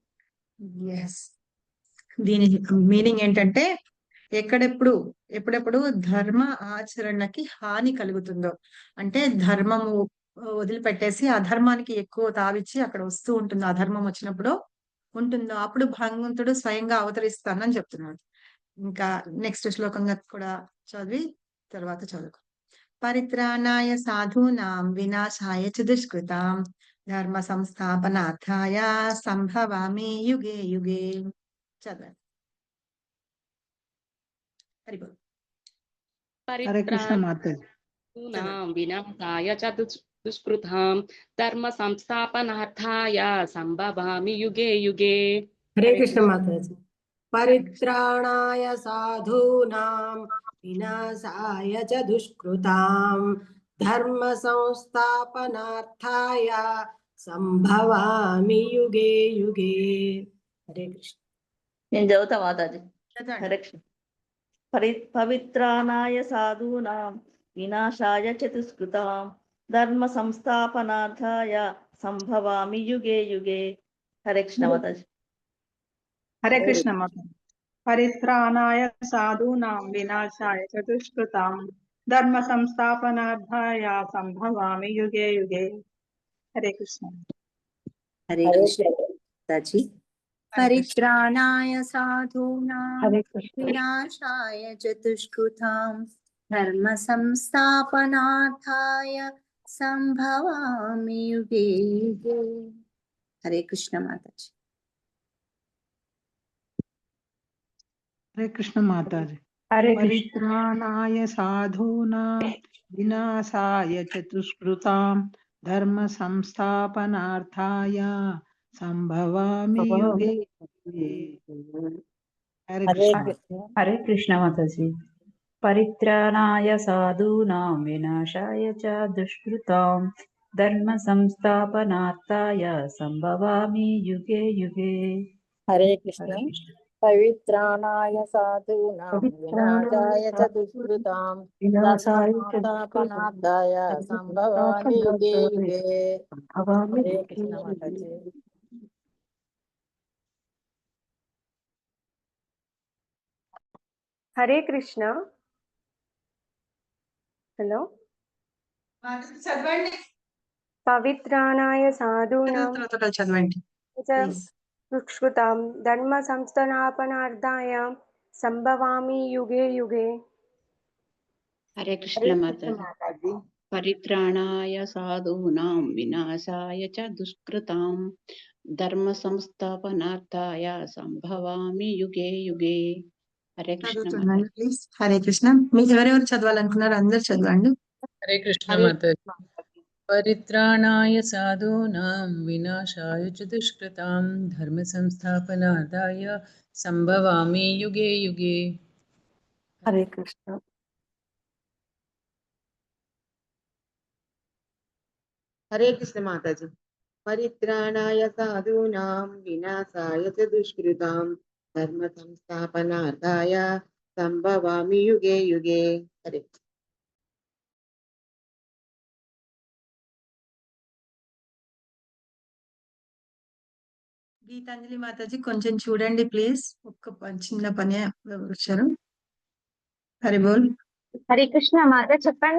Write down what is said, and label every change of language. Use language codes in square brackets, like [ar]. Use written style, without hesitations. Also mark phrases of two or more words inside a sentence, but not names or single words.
[te] దీని మీనింగ్ ఏంటంటే ఎప్పుడెప్పుడు ధర్మ ఆచరణకి హాని కలుగుతుందో, అంటే ధర్మము వదిలిపెట్టేసి అధర్మానికి ఎక్కువ తావిచ్చి అక్కడ వస్తూ ఉంటుందో, అధర్మం వచ్చినప్పుడు ఉంటుందో అప్పుడు భగవంతుడు స్వయంగా అవతరిస్తానని చెప్తున్నాడు. ఇంకా నెక్స్ట్ శ్లోకంగా కూడా చదివి తర్వాత చదువుకో. [sa] పరిత్రాణాయ సాధూనాం వినాశాయ చ దుష్కృతాం ధర్మ సంస్థాపనార్థాయ సంభవామి యుగే యుగే. [te] చదవండి. హరిబోల్. హరే కృష్ణ మాతాజీ. [sa] వినాశాయ చ దుష్కృతాం ధర్మ సంస్థాపనార్థాయ సంభవామి యుగే యుగే. [te] హరే కృష్ణ మాతాజీ. [sa] పరిత్రాణాయ సాధూనాం వినాశాయ చ దుష్కృతాం ధర్మ సంస్థాపనార్థాయ సంభవామి యుగే యుగే. [te] హరే కృష్ణ. నేను చదువుతా మాతాజీ. చదవండి. హరే కృష్ణ. [sa] పవిత్రాణాయ సాధూనాం వినాశాయ చతుష్కృతాం ధర్మ సంస్థాపనార్థాయ సంభవామి యుగే యుగే. [te] హరే కృష్ణ మాతాజీ. హరే కృష్ణ మాతాజీ. [sa] పరిత్రాణాయ సాధూనాం వినాశాయ చ దుష్కృతాం ధర్మ సంస్థాపనార్థాయ సంభవామి యుగే యుగే. [te] హరే కృష్ణ. హరే కృష్ణ మాతాజీ. [sa] పరిత్రాణాయ సాధూనాం వినాశాయ చ దుష్కృతాం ధర్మ సంస్థాపనార్థాయ సంభవామి యుగే యుగే. [te] హరే కృష్ణ మాతాజీ. హరే కృష్ణ మాతాజీ. హరే కృష్ణ. [sa] పరిత్రాణాయ సాధూనాం వినాశాయ చ దుష్కృతాం ధర్మ సంస్థాపనార్థాయ సంభవామి యుగే యుగే. [te] హరే కృష్ణ. హరే కృష్ణ మాతాజీ. [sa] పరిత్రాణాయ సాధూనాం వినాశాయ చ దుష్కృతాం ధర్మ సంస్థాపనార్థాయ సంభవామి యుగే యుగే. [te] హరే కృష్ణ. [sa] పవిత్రాణాయ సాధూనాం వినాశాయ చ దుష్కృతాం ధర్మ సంస్థాపనార్థాయ సంభవామి యుగే యుగే. [te] హరే కృష్ణ మాతాజీ. హరే కృష్ణ. హలో. చదవండి. [sa] పవిత్రాణాయ సాధూనాం [te] చదవండి. [sa] దుష్కృతాం ధర్మ సంస్థాపనార్థాయ సంభవామి యుగే యుగే. [te] హరే కృష్ణ మాతాజీ. [sa] పరిత్రాణాయ సాధూనాం వినాశాయ చ దుష్కృతాం ధర్మ సంస్థాపనార్థాయ సంభవామి యుగే యుగే. [te] హరే కృష్ణ మాతాజీ. ప్లీజ్. హరే కృష్ణ. మీకు ఎవరెవరు చదవాలనుకున్నారు అందరు చదవండి. హరే కృష్ణ మాతాజీ. [sa] పరిత్రాణాయ సాధూనాం వినాశాయ చ దుష్కృతాం ధర్మ సంస్థాపనార్థాయ సంభవామి యుగే యుగే. [te] హరే కృష్ణ. హరే కృష్ణ మాతాజీ. [sa] పరిత్రాణాయ సాధూనాం వినాశాయ చ దుష్కృతాం ధర్మ సంస్థాపనార్థాయ సంభవామి యుగే యుగే. [te] హరే గీతాంజలి మాతాజీ కొంచెం చూడండి ప్లీజ్. చిన్న పని వచ్చారు. హరి బోల్. హరే కృష్ణ మాత చెప్పండి.